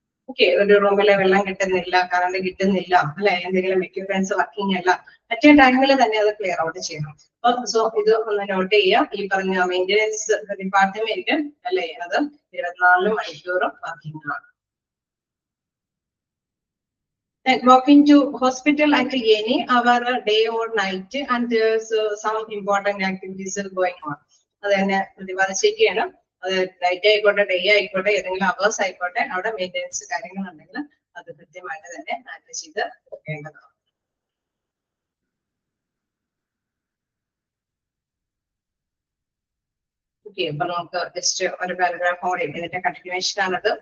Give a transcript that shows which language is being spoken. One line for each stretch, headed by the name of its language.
Malayalam: Okay, ഒരു റൂമിലെ വെള്ളം കിട്ടുന്നില്ല, കറണ്ട് കിട്ടുന്നില്ല, അല്ലെ, എന്തെങ്കിലും എക്യുപ്മെന്റ്സ് വർക്കിംഗ് അല്ല, മറ്റേ ടൈമിൽ തന്നെ അത് ക്ലിയർ ഔട്ട് ചെയ്യണം. സോ ഇത് ഒന്ന് നോട്ട് ചെയ്യാം. ഈ പറഞ്ഞ മെയിൻ്റനൻസ് ഡിപ്പാർട്ട്മെന്റ്, അല്ലെ, അത് 24 മണിക്കൂറും വർക്കിംഗ് ആണ്.
English: Walking to hospital at any hour, day or night, and there's some important activities going on.
Malayalam: അത് തന്നെ പ്രതിപാദിച്ചിരിക്കുകയാണ്. അത് നൈറ്റ് ആയിക്കോട്ടെ ഡേ ആയിക്കോട്ടെ ഏതെങ്കിലും അവേഴ്സ് ആയിക്കോട്ടെ അവിടെ മെയിൻ്റനൻസ് കാര്യങ്ങളുണ്ടെങ്കിൽ അത് കൃത്യമായിട്ട് തന്നെ ഹാൻഡിൽ ചെയ്ത് വെക്കേണ്ടതാണ്. ഓക്കെ, അപ്പൊ നമുക്ക് ജസ്റ്റ് ഒരു പാരഗ്രാഫ് കൂടി ഇതിന്റെ കണ്ടിന്യൂഷൻ ആണത്.